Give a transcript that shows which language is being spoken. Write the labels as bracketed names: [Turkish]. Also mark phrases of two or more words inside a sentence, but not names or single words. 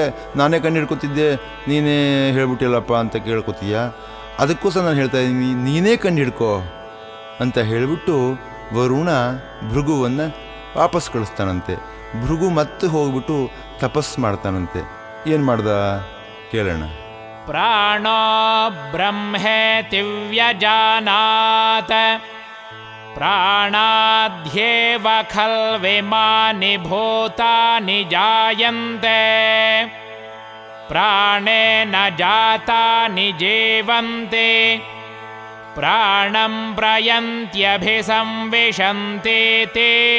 [Kannada] ನಾನೇ ಕಣ್ಣು ಹಿಡ್ಕೊತಿದ್ದೆ, ನೀನೇ ಹೇಳ್ಬಿಟ್ಟಿಲ್ಲಪ್ಪ ಅಂತ ಕೇಳ್ಕೊತೀಯ. ಅದಕ್ಕೋಸ್ಕರ ನಾನು ಹೇಳ್ತಾ ಇದ್ದೀನಿ, ನೀನೇ ಕಣ್ಣು ಹಿಡ್ಕೋ ಅಂತ ಹೇಳಿಬಿಟ್ಟು ವರುಣ ಭೃಗುವನ್ನು ವಾಪಸ್ ಕಳಿಸ್ತಾನಂತೆ. ಭೃಗು ಮತ್ತೆ ಹೋಗ್ಬಿಟ್ಟು ತಪಸ್ ಮಾಡ್ತಾನಂತೆ. ಏನು ಮಾಡ್ದ ಕೇಳೋಣ. [Sanskrit] ಪ್ರಾಣೋ ಬ್ರಹ್ಮೇತಿ ವ್ಯಜಾನಾತ್ ಪ್ರಾಣಾದ್ಯೇವ ಖಲ್ವಿಮಾನಿ ಭೂತಾನಿ ಜಾಯಂತೆ ಪ್ರಾಣೇನ ಜಾತಾನಿ ಜೀವಂತೆ ಪ್ರಾಣಂ ಪ್ರಯಂತ್ಯಭಿಸಂವಿಶಂತೆ ತೇ